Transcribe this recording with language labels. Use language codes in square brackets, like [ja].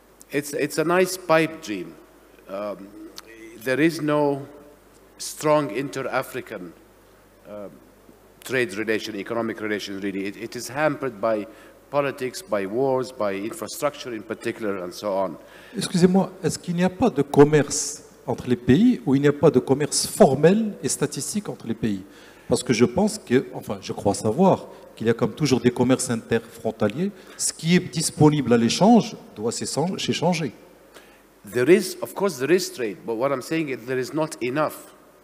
[en] It's a nice pipe dream. There is no strong inter-African trade relation, economic relation, really. It is hampered by politics, by wars, by infrastructure in particular, and so on. [fr] Excusez-moi, est-ce qu'il n'y a pas de commerce entre les pays, ou il n'y a pas de commerce formel et statistique entre les pays? Parce que je pense que, enfin, je crois savoir qu'il y a comme toujours des commerces interfrontaliers. Ce qui est disponible à l'échange doit s'échanger. [en] There is, of course, there is trade, but what I'm saying is there is not enough.